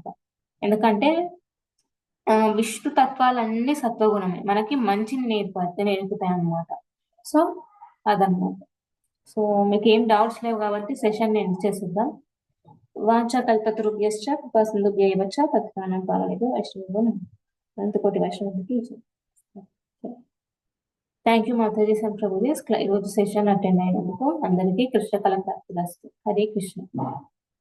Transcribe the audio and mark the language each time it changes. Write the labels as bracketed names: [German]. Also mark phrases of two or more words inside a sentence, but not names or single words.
[Telugu] ఎందుకంటే విష్ణు తత్వాలన్నీ సత్వగుణమే, మనకి మంచిని నేర్పుతాయి అన్నమాట. సో అదన్నమాట. సో మీకు ఏం డౌట్స్ లేవు కాబట్టి సెషన్ నేను చేసేద్దాం. [Sanskrit] వాంఛాకల్పతరుభ్యశ్చ కృపాసింధుభ్యైవ చ పతితానాం పావనేభ్యో వైష్ణవేభ్యో నమః. [Telugu] అనంతకోటి వైష్ణవులకి [English] thank you [Telugu] మాతాజీ సంప్రభుజీ. ఈరోజు సెషన్ అటెండ్ అయినందుకు అందరికీ కృష్ణ కళ ప్రాప్తిరస్తు. హరే కృష్ణ.